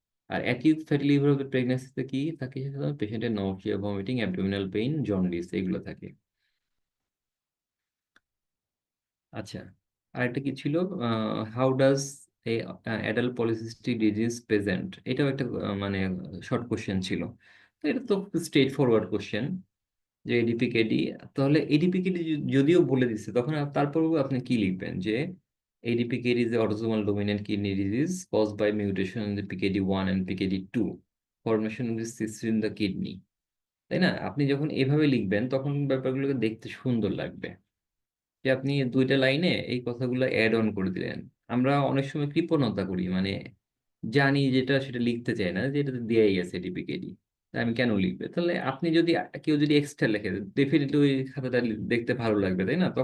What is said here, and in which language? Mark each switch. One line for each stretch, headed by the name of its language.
Bangla: আর acute fatty liver of প্রেগন্যান্সিতে কি থাকে, পেশেন্টের নৌশিয়া, ভমিটিং, অ্যাবডোমিনাল পেইন, জন্ডিস এগুলো থাকে। আচ্ছা, আরেকটা কি ছিল,
English: how does a adult polycystic disease present,
Bangla: এটাও একটা মানে শর্ট কোশ্চেন ছিল। তো এটা তো স্ট্রেট ফরওয়ার্ড কোশ্চেন যে এডিপিকেডি। তাহলে এডিপিকেডি যদিও বলে দিচ্ছে তখন তারপরেও আপনি কি লিখবেন যে
English: ADPKD is the autosomal dominant kidney disease caused by mutation in the PKD1 and PKD2, formation of the cysts in the kidney।
Bangla: তাই না? আপনি যখন এভাবে লিখবেন তখন ব্যাপারগুলোকে দেখতে সুন্দর লাগবে, যে আপনি 2টা লাইনে এই কথাগুলো অ্যাড অন করে দিলেন। আমরা অনেক সময় কৃপণতা করি, মানে জানি যেটা সেটা লিখতে চাই না, যেটা দেয়াই আছে ADPKD, আমি কেন লিখবে। তাহলে আপনি যদি কেউ যদি এক্সট্রা লেখে ডেফিনেটলি ওই খাতাটা দেখতে ভালো লাগবে, তাই না?